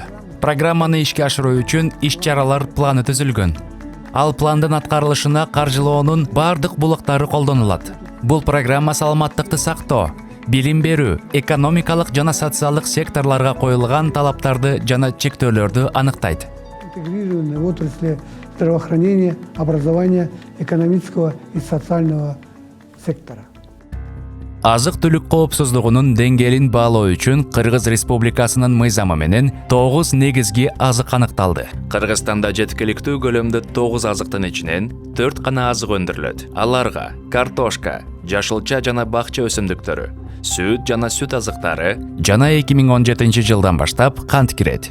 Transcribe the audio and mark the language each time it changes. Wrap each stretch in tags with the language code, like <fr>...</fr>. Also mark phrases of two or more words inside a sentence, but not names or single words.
<ky>Программаны ишке ашыруу үчүн иш-чаралар планы түзүлгөн. Ал пландын аткарылышына каржылоонун бардык булактары колдонулат. Бул программа саламаттыкты сактоо, билим берүү, экономикалык жана социалдык секторлорго коюлган талаптарды жана чектөөлөрдү аныктайт.</ky> <ru>Интегрированные отрасли здравоохранения, образования, экономического и социального сектора.</ru> <ky>Азык-түлүк коопсуздугунун деңгээлин баалоо үчүн Кыргыз Республикасынын мыйзамы менен 9 негизги азык аныкталды. Кыргызстанда жеткиликтүү көлөмдө 9 азыктын ичинен 4 гана азык өндүрүлөт. Аларга картошка, жашылча жана бакча өсүмдүктөрү, сүт жана сүт азыктары жана 2017 жылдан баштап кант кирет.</ky>